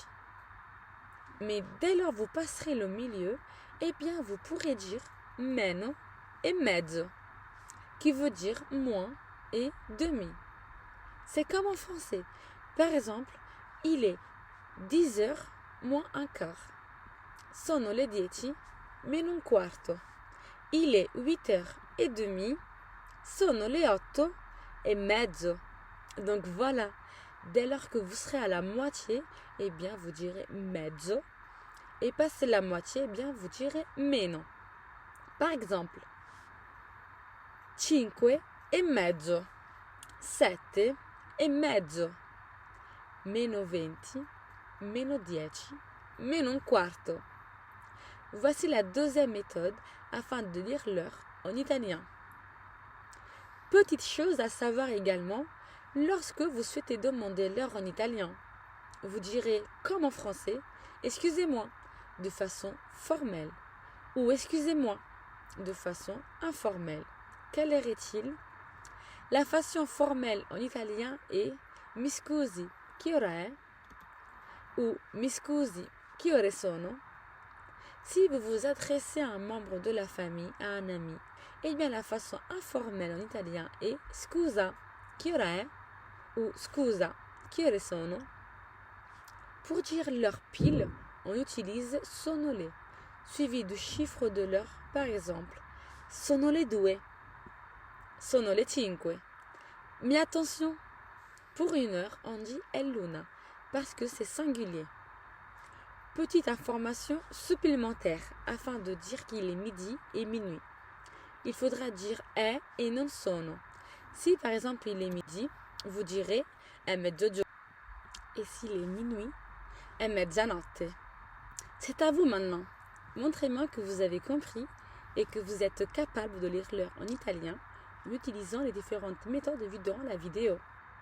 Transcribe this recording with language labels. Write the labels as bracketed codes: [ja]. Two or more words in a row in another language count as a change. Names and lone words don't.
[fr] Mais dès lors vous passerez le milieu, eh bien vous pourrez dire meno et mezzo, qui veut dire moins et demi. C'est comme en français. Par exemple, il est 10h moins un quart. [it] Sono le 10 meno un quarto. [fr] Il est 8h30. [it] Sono le 8:30. [fr] Donc voilà, dès lors que vous serez à la moitié, eh bien vous direz mezzo. Et passé la moitié, eh bien vous direz meno. Par exemple, [it] 5 e mezzo, 7 e mezzo, meno 20, meno 10, meno un quarto. [fr] Voici la deuxième méthode afin de lire l'heure en italien. Petite chose à savoir également, lorsque vous souhaitez demander l'heure en italien, vous direz comme en français, excusez-moi, de façon formelle, ou excusez-moi, de façon informelle. Quelle heure est-il? La façon formelle en italien est [it] mi scusi, che ora è? Ou mi scusi, che ore sono? [fr] Si vous vous adressez à un membre de la famille, à un ami, eh bien la façon informelle en italien est [it] scusa, che ora è? Ou scusa, che ore sono? [fr] Pour dire l'heure pile, on utilise [it] sono le, [fr] suivi du chiffre de l'heure, par exemple, [it] sono le 2, sono le 5. [fr] Mais attention, pour une heure, on dit [it] è l'una, [fr] parce que c'est singulier. Petite information supplémentaire, afin de dire qu'il est midi et minuit. Il faudra dire è et non sono. Si par exemple il est midi, vous direz [it] è mezzogiorno. [fr] Et s'il est minuit, [it] è mezzanotte. [fr] C'est à vous maintenant. Montrez-moi que vous avez compris et que vous êtes capable de lire l'heure en italien en utilisant les différentes méthodes vues durant la vidéo.